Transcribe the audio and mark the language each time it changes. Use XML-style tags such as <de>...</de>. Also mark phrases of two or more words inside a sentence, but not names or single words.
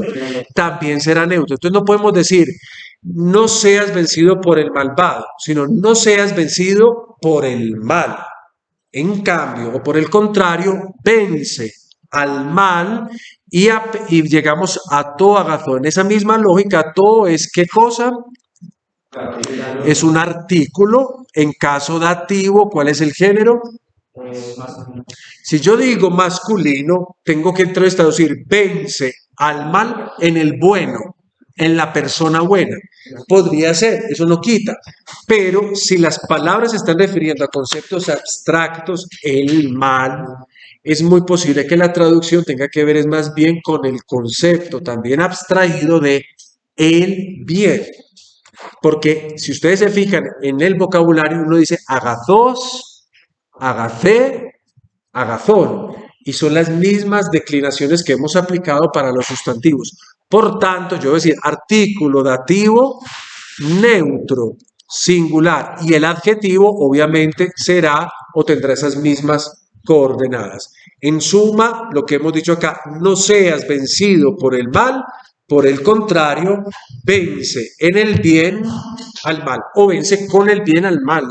<es>También será neutro. Entonces no podemos decir no seas vencido por el malvado, sino no seas vencido por el mal. En cambio, o por el contrario, vence al mal y llegamos a</es> <el>τῷ ἀγαθῷ.</el> <es>En esa misma lógica, to es ¿qué cosa? Es un artículo. En caso dativo, ¿cuál es el género? Si yo digo masculino, tengo que traducir vence al mal en el bueno, en la persona buena. Podría ser, eso no quita. Pero si las palabras se están refiriendo a conceptos abstractos, el mal, es muy posible que la traducción tenga que ver es más bien con el concepto también abstraído de el bien. Porque si ustedes se fijan en el vocabulario, uno dice</es> <el>ἀγαθός, ἀγαθή, ἀγαθόν.</el> <es>Y son las mismas declinaciones que hemos aplicado para los sustantivos. Por tanto, yo voy a decir artículo dativo neutro, singular. Y el adjetivo obviamente será o tendrá esas mismas coordenadas. En suma, lo que hemos dicho acá, no seas vencido por el mal, por el contrario, vence en el bien al mal o vence con el bien al mal.</es>